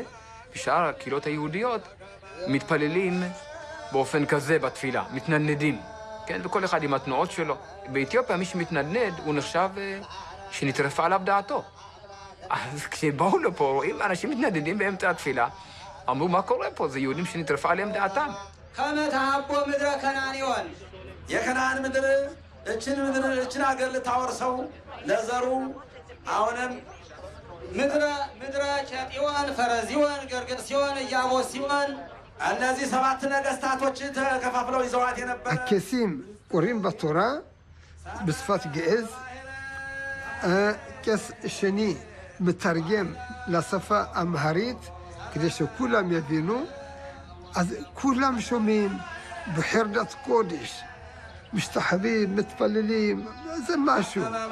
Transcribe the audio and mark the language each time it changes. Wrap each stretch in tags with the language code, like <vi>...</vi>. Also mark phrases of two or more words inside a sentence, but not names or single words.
<he>בשאר הקהילות היהודיות מתפללים באופן כזה בתפילה, מתנדנדים. כן, וכל אחד עם התנועות שלו. באתיופיה מי שמתנדנד הוא נחשב שנטרפה עליו דעתו. אז כשבאו לפה רואים אנשים מתנדנדים באמצע התפילה, אמרו מה קורה פה? זה יהודים שנטרפה עליהם דעתם.</he> <am>ከመት አቦ</am> <gez>ምድረ ከናንዮን</gez> <am>የከናን ምድር እችን ሀገር ልታወርሰው ለዘሩ አሁንም ምድረ ምድረ ኬጢዮን፣ ፈረዚዮን፣ ገርገስዮን፣ ኢያቡስዮን እነዚህ ሰባት ነገስታቶች ተከፋፍለው ይዘዋት የነበረ</am> <he>הקייסים קוראים בתורה בשפת געז, קייס שני מתרגם לשפה אמהרית כדי שכולם יבינו, אז כולם שומעים בחרדת קודש, משתחווים, מתפללים, זה משהו.</he>